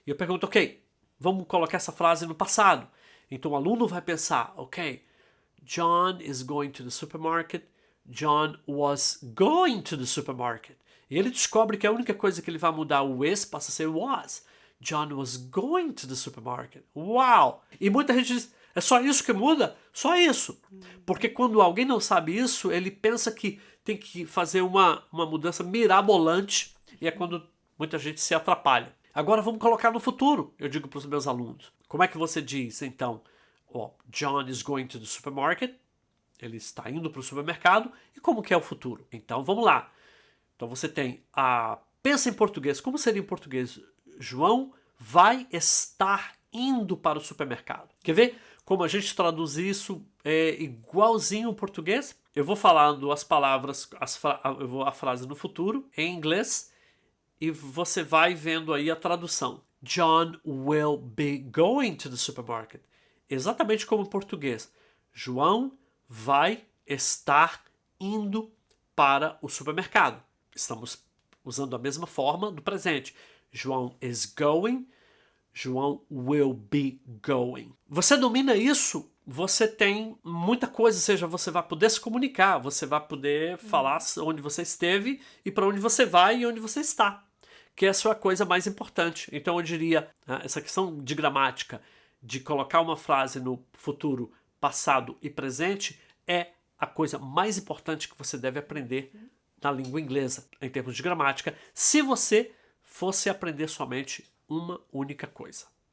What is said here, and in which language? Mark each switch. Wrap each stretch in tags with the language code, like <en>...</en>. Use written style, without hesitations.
<pt>E eu pergunto, ok, vamos colocar essa frase no passado. Então o aluno vai pensar, ok,</pt> <en>John is going to the supermarket. John was going to the supermarket.</en> <pt>E ele descobre que a única coisa que ele vai mudar o is passa a ser was.</pt> <en>John was going to the supermarket.</en> <pt>Uau! E muita gente diz, é só isso que muda? Só isso. Porque quando alguém não sabe isso, ele pensa que tem que fazer uma mudança mirabolante e é quando muita gente se atrapalha. Agora vamos colocar no futuro, eu digo para os meus alunos. Como é que você diz, então?</pt> <en>John is going to the supermarket.</en> <pt>Ele está indo para o supermercado. E como que é o futuro? Então vamos lá. Então você tem pensa em português. Como seria em português? João vai estar indo para o supermercado. Quer ver como a gente traduz isso igualzinho em português? Eu vou falando as palavras, eu vou a frase no futuro em inglês e você vai vendo aí a tradução.</pt> <en>John will be going to the supermarket.</en> <pt>Exatamente como em português. João vai estar indo para o supermercado. Estamos usando a mesma forma do presente.</pt> <en>João is going, João will be going.</en> <pt>Você domina isso, você tem muita coisa, ou seja, você vai poder se comunicar, você vai poder falar onde você esteve e para onde você vai e onde você está, que essa é a coisa mais importante. Então eu diria, essa questão de gramática, de colocar uma frase no futuro, passado e presente, é a coisa mais importante que você deve aprender na língua inglesa, em termos de gramática, se você fosse aprender somente uma única coisa.</pt>